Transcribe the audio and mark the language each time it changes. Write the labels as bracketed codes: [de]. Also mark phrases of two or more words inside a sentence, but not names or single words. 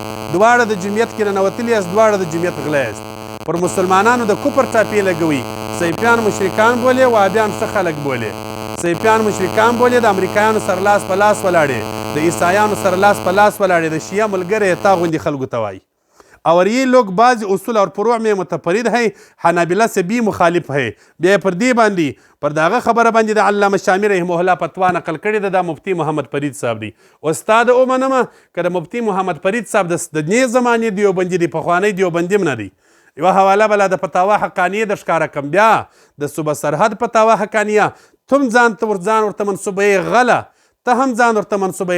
[ps] دواړه د جمعیت کې ننوتلي یاست، دواړه د جمعیت غله یاست. پر مسلمانانو د کفر ټاپې لګوي. سیفیان مشرکان بولې، وهابیان ښه خلک بولې. سیفیان مشرکان بولې، د امریکایانو سره لاس په لاس ولاړې، د عیسایانو سره لاس په لاس ولاړې، د شیعه ملګری تا غوندې خلکو ته وایي. [ur] اور یہ لوگ بعض اصول اور فروع میں متفرد ہے، حنابلہ سے بھی مخالف ہے. [ps] بیا پر دې باندې پر داغه خبره باندې د علامه شامی [ar] رحمه الله [ps] فتوا نقل کړې ده. دا مفتی محمد فرید صاحب دی. استاد ومنمه که د مفتی محمد فرید صاحب د دې زمانې دیوبندي دی، پخوانی دیوبندي هم نه دی. یوه حواله بله د فتاوا حقانیه د ښکاره کم. بیا د صوبه سرحد فتاوا حقانیه تم ځان ورته منصوبه غله، ته هم ځان ورته منصوبه.